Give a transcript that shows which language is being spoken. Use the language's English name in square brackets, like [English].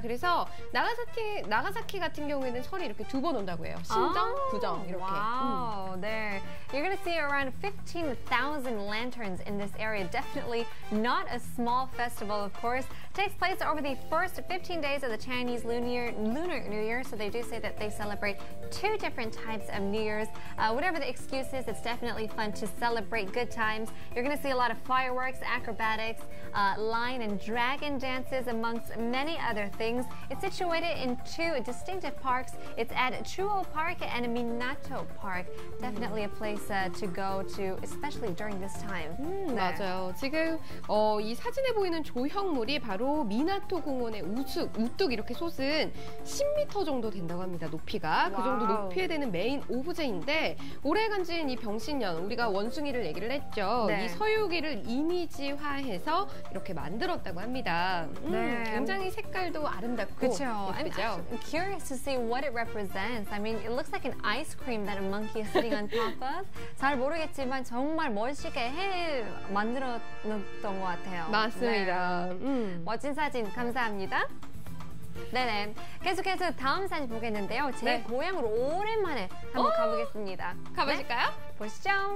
[Korean] 그래서 나가사키 같은 경우에는 설이 이렇게 두 번 온다고 해요. 신정, 구정 이렇게. [English] Wow, there. You're going to see around 15,000 lanterns in this area. Definitely not a small festival, of course. Takes place over the first 15 days of the Chinese Lunar New Year. So they do say that they celebrate two different types of New Year's. Whatever the excuse is, it's definitely fun to celebrate good times. You're going to see a lot of fireworks, acrobatics, lion and dragon dances, amongst many other things. It's situated in two distinctive parks. It's at Chuo Park and Minato Park. Definitely a place to go to, especially during this time. [Korean] 네. 맞아요. 지금 이 사진에 보이는 조형물이 바로 미나토 공원의 우뚝 이렇게 솟은 10m 정도 된다고 합니다. 높이가. 그 정도 높이에 되는 메인 오브제인데 오래간진 이 병신년, 우리가 원숭이를 얘기를 했죠. 네. 이 서유기를 이미지화해서 이렇게 만들었다고 합니다. 네. 굉장히 색깔도 아름답고 그렇죠. 예쁘죠. [English] I'm curious to see what it represents. I mean, it looks like an ice cream that a monkey is sitting on top of. [Korean] 잘 모르겠지만 정말 멋있게 해 만들었던 것 같아요. 맞습니다. 네. 멋진 사진 감사합니다. 네네. 계속해서 다음 사진 보겠는데요. 제 고향으로 오랜만에 한번 가보겠습니다. 가보실까요? 네? 보시죠.